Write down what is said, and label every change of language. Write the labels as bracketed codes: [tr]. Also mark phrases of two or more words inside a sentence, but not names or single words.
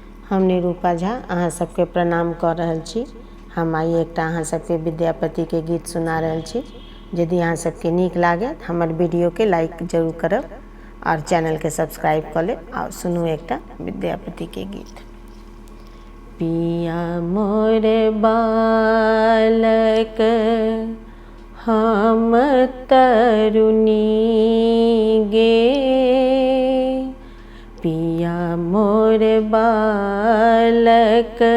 [mai] हम निरूपा झा अहाँ सबके प्रणाम कर रहल छी। हम आइ एकटा अहाँ सबके विद्यापति के गीत सुना रहल छी। यदि अहाँ सबके नीक लागे तऽ हमर वीडियो के लाइक जरूर करब और चैनल के सब्सक्राइब कर लेब और सुनू एकटा विद्यापति के गीत। पिया मोर बालक हम तरुणी गे, पिया मोर बालक